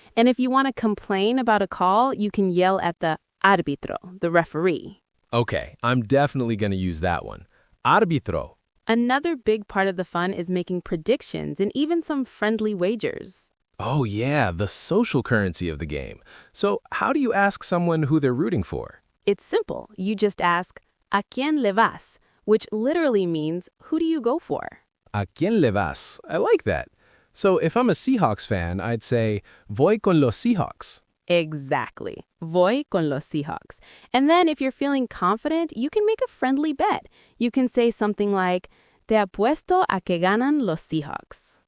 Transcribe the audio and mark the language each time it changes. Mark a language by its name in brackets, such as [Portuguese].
[English] And if you want to complain about a call, you can yell at the árbitro, the referee. Okay, I'm definitely going to use that one. Árbitro. Another big part of the fun is making predictions and even some friendly wagers. Oh yeah, the social currency of the game. So how do you ask someone who they're rooting for? It's simple. [Spanish] You just ask, ¿A quién le vas? [English] Which literally means, who do you go for? [Spanish] ¿A quién le vas? [English] I like that. So if I'm a Seahawks fan, I'd say, [Spanish] voy con los Seahawks. Exactly. Voy con los Seahawks. [English] And then if you're feeling confident, you can make a friendly bet. You can say something like, [Spanish] Te apuesto a que ganan los Seahawks.